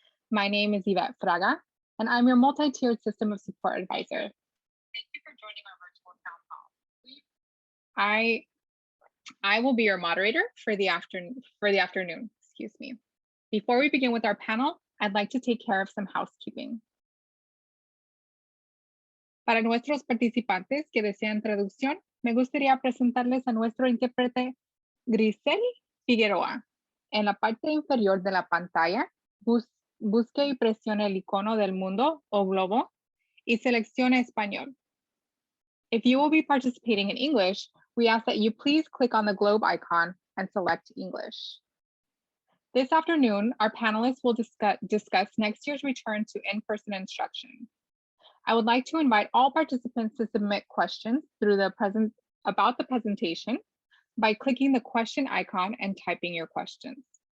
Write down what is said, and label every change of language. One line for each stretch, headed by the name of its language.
English: My name is Yvette Fraga, and I'm your multi-tiered system of support advisor. Thank you for joining our virtual town hall. I will be your moderator for the afternoon. Excuse me. Before we begin with our panel, I'd like to take care of some housekeeping.
Spanish: Para nuestros participantes que desean traducción, me gustaría presentarles a nuestro intérprete Grisel Figueroa. En la parte inferior de la pantalla, busque y presione el icono del mundo o globo y seleccione español.
English: If you will be participating in English, we ask that you please click on the globe icon and select English. This afternoon, our panelists will discuss next year's return to in-person instruction. I would like to invite all participants to submit questions about the presentation by clicking the question icon and typing your questions.